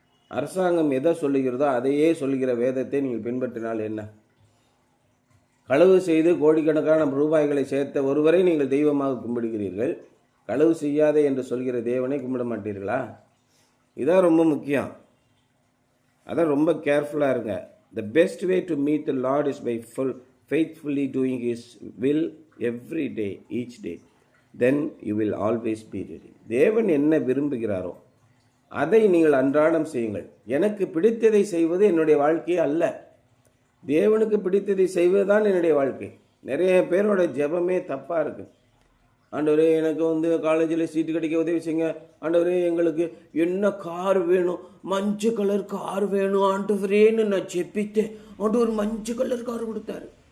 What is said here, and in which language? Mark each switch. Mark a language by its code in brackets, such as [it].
[ta] அரசாங்கம் எதை சொல்லுகிறதோ அதையே சொல்கிற வேதத்தை நீங்கள் பின்பற்றினால் என்ன? களவு செய்து கோடிக்கணக்கான ரூபாய்களை சேர்த்த ஒருவரை நீங்கள் தெய்வமாக கும்பிடுகிறீர்கள், களவு செய்யாதே என்று சொல்கிற தேவனை கும்பிட மாட்டீர்களா? இதான் ரொம்ப முக்கியம். அதான் ரொம்ப கேர்ஃபுல்லாக இருங்க. [en] The best way to meet the Lord is by faithfully doing His will every day, each day. Then you will always be ready. [ta] தேவன் என்ன விரும்புகிறாரோ அதை நீங்கள் அன்றாடம் செய்யுங்கள். எனக்கு பிடித்ததை செய்வது என்னுடைய வாழ்க்கையே அல்ல, தேவனுக்கு பிடித்ததை செய்வது என்னுடைய வாழ்க்கை. நிறைய பேரோட ஜெபமே தப்பாக இருக்குது. ஆண்டவரே எனக்கு காலேஜில் சீட்டு கிடைக்க உதவி செய்யுங்க, ஆண்டவரே எங்களுக்கு என்ன கார் வேணும், மஞ்சள் கலர் கார் வேணும் ஆண்டவரேன்னு நான் ஜெபித்தேன், ஆண்டவர் மஞ்சள் கலர் கார் கொடுத்தாரு.